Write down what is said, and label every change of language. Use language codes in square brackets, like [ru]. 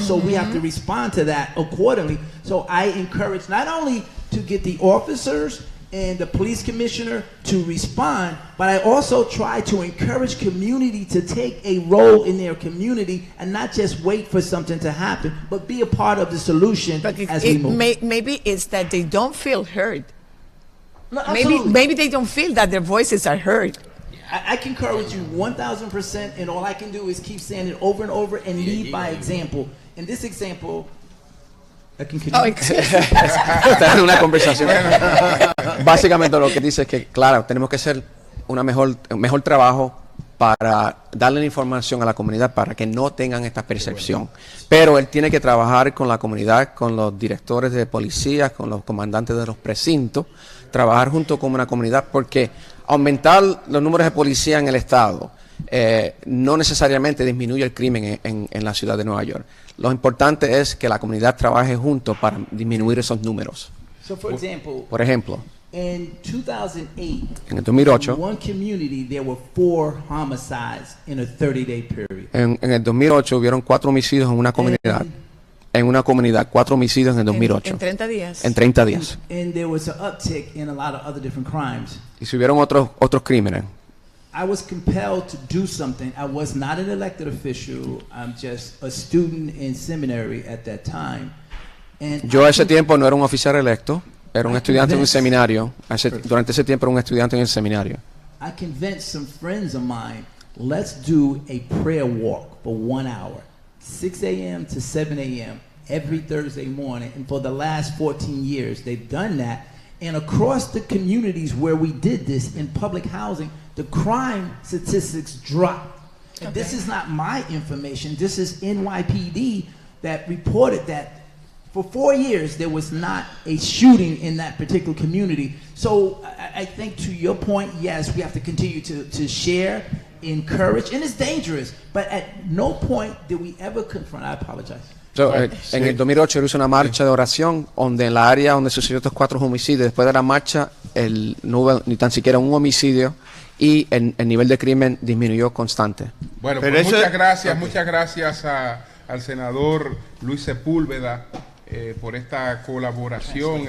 [en] So we have to respond to that accordingly. So I encourage not only to get the officers and the police commissioner to respond, but I also try to encourage community to take a role in their community and not just wait for something to happen, but be a part of the solution as we move. Maybe it's that they don't feel heard. No, Maybe they don't feel that their voices are heard. I concur with you 1,000%, and all I can do is keep saying it over and over and lead by example. In this example, I can continue. [es] Está en una conversación. Básicamente lo que dice es que, claro, tenemos que hacer un mejor trabajo para darle la información a la comunidad para que no tengan esta percepción. Pero él tiene que trabajar con la comunidad, con los directores de policía, con los comandantes de los precintos, trabajar junto con una comunidad, porque aumentar los números de policía en el estado no necesariamente disminuye el crimen en la ciudad de Nueva York. Lo importante es que la comunidad trabaje junto para disminuir esos números. [en] So for example, [es] Por ejemplo, [en] in 2008, [es] en el 2008, [en] in one community there were 4 homicides in a 30-day period. [es] en el 2008 hubieron 4 homicidios en una comunidad. En una comunidad, 4 homicidios en el 2008. En 30 días. En 30 días. [en] And there was an uptick in a lot of other different crimes. [es] Y si hubieron otros crímenes. [en] I was compelled to do something. I was not an elected official. I'm just a student in seminary at that time. And [es] Yo a ese tiempo no era un oficial electo, era un estudiante en un seminario. Durante ese tiempo era un estudiante en el seminario. [en] I convinced some friends of mine, let's do a prayer walk for 1 hour, 6 a.m. to 7 a.m. every Thursday morning. And for the last 14 years, they've done that. And across the communities where we did this in public housing, the crime statistics dropped. And this is not my information. This is NYPD that reported that for 4 years there was not a shooting in that particular community. So I think to your point, yes, we have to continue to share, encourage, and it's dangerous. But at no point did we ever confront. I apologize. [es] En el 2008 él hizo una marcha de oración donde en la área donde sucedió estos 4 homicidios, después de la marcha no hubo ni tan siquiera un homicidio y el nivel de crimen disminuyó constante. Bueno, pues muchas gracias al al senador Luis Sepúlveda por esta colaboración.